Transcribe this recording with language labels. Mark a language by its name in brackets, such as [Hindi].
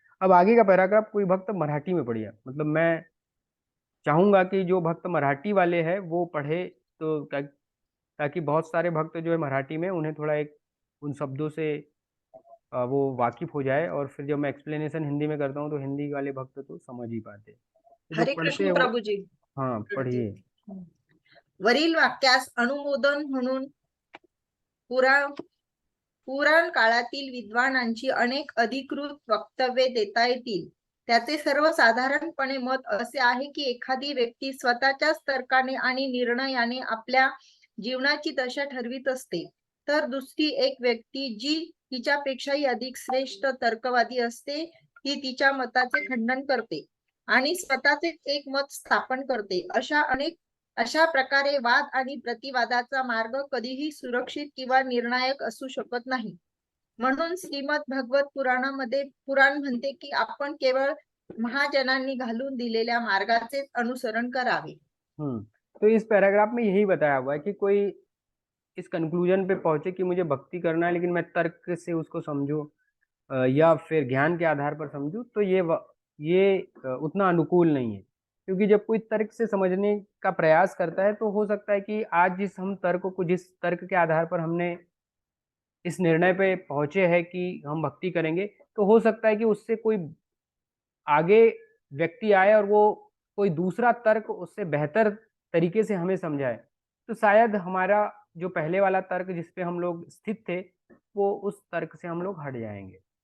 [Hindi] अब आगे का पैराग्राफ कोई भक्त मराठी में पढ़िए, मतलब मैं चाहूंगा कि जो भक्त मराठी वाले हैं वो पढ़े, तो ताकि बहुत सारे भक्त जो है मराठी में, उन्हें थोड़ा एक उन शब्दों से वो वाकिफ हो जाए, और फिर जब मैं एक्सप्लेनेशन हिंदी में करता हूँ तो हिंदी वाले भक्त तो समझ ही पाते। तो जो हरे पढ़ते हैं कृष्ण वो, प्रभुजी. हाँ पढ़िए। [Marathi] वरील वाक्यास अनुमोदन म्हणून पुराण काळातील विद्वानांची अनेक अधिकृत वक्तव्ये देता येतील. त्याचे सर्वसाधारणपणे मत असे आहे की एखादी व्यक्ती स्वतःच्याच तर्काने आणि निर्णयाने आपल्या जीवनाची दशा ठरवित असते, तर दुसरी एक व्यक्ती जी तिच्यापेक्षाही अधिक श्रेष्ठ तर्कवादी असते, ती तिच्या मताचे खंडन करते आणि स्वतःचे एक मत स्थापन करते. अशा प्रकारे वाद आणि प्रतिवादाचा मार्ग कधीही सुरक्षित किंवा निर्णायक असू शकत नाही. म्हणून श्रीमद भागवत पुराणामध्ये पुराण म्हणते की आपण केवळ महाजनांनी घालून दिलेल्या मार्गाचे अनुसरण करावे. [Hindi] तो इस पैराग्राफ में यही बताया हुआ है कि कोई इस कंक्लूजन पे पहुंचे कि मुझे भक्ति करना है, लेकिन मैं तर्क से उसको समझूं या फिर ज्ञान के आधार पर समझूं, तो ये उतना अनुकूल नहीं है। क्योंकि जब कोई तर्क से समझने का प्रयास करता है तो हो सकता है कि आज जिस तर्क के आधार पर हमने इस निर्णय पे पहुंचे हैं कि हम भक्ति करेंगे, तो हो सकता है कि उससे कोई आगे व्यक्ति आए और वो कोई दूसरा तर्क उससे बेहतर तरीके से हमें समझाए, तो शायद हमारा जो पहले वाला तर्क जिस पे हम लोग स्थित थे, वो उस तर्क से हम लोग हट जाएंगे।